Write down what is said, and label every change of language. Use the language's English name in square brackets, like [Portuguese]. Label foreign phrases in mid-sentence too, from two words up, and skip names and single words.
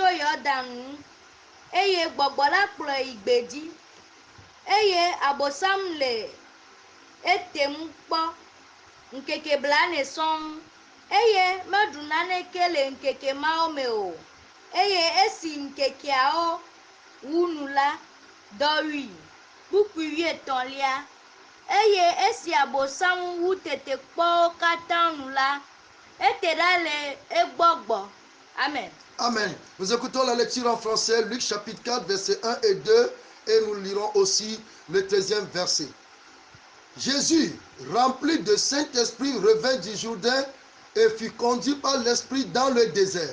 [Ewe] Yɔdan ŋu, eye gbɔgbɔ la kplɔe yi gbedzi, eye Abosam le etem kpɔ ŋkeke blane sɔŋ, eye meɖu naneke le ŋkeke mawo me o, eye esi ŋkekeawo wu nu la, dɔwui kpukpui 13lia. Eye esi Abosam wu tete kpɔwo katã nu la, ete ɖa le egbɔgbɔ. Amen. Amen. [French] Nous écoutons la lecture en français, Luc chapitre 4, versets 1 et 2, et nous lirons aussi le 13e verset. Jésus, rempli de Saint-Esprit, revint du Jourdain et fut conduit par l'Esprit dans le désert.